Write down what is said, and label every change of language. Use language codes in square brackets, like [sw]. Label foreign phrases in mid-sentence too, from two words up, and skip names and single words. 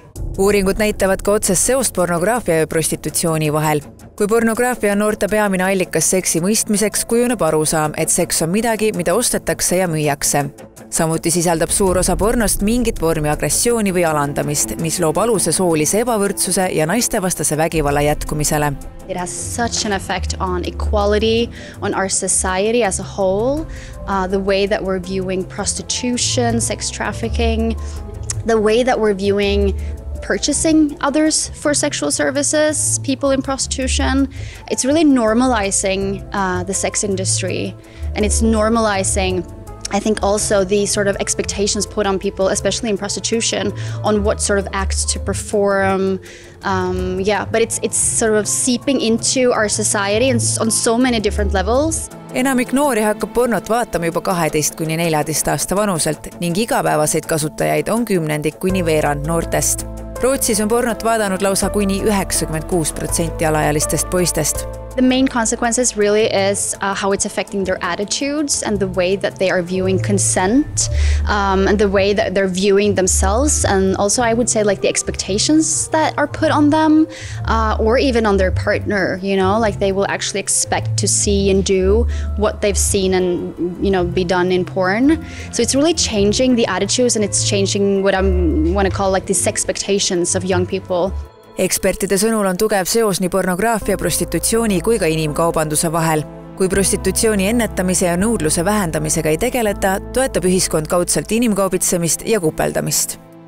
[et] Uuringud näitavad ka otsest seost pornograafia ja prostitutsiooni vahel. Kui pornograafia on noorte peamine allikas seksi mõistmiseks, kujuneb arusaam, et seks on midagi, mida ostetakse ja müüakse. Samuti sisaldab suur osa pornost mingit vormi agressiooni või alandamist, mis loob aluse soolise ebavõrdsuse ja naistevastase vägivalla jätkumisele. [en] It has such an effect on equality, on our society as a whole, the way that we're viewing prostitution, sex trafficking, the way that we're viewing purchasing others for sexual services, people in prostitution. It's really normalizing the sex industry, and it's normalizing, I think, also the sort of expectations put on people, especially in prostitution, on what sort of acts to perform. But it's sort of seeping into our society and on so many different levels. [et] Enamik noori hakkab pornot vaatama juba 12–14 aasta vanuselt ning igapäevaseid kasutajaid on 10% kuni veerand noortest. Rootsis on pornot vaadanud lausa kuni 96% alaealistest poistest. [en] The main consequences really is how it's affecting their attitudes and the way that they are viewing consent and the way that they're viewing themselves, and also I would say like the expectations that are put on them or even on their partner, like they will actually expect to see and do what they've seen and be done in porn. So it's really changing the attitudes and it's changing what I want to call like these expectations of young people. [et] Ekspertide sõnul on tugev seos nii pornograafia, prostitutsiooni kui ka inimkaubanduse vahel. Kui prostitutsiooni ennetamise ja nõudluse vähendamisega ei tegeleta, toetab ühiskond kaudselt inimkaubitsemist ja kupeldamist.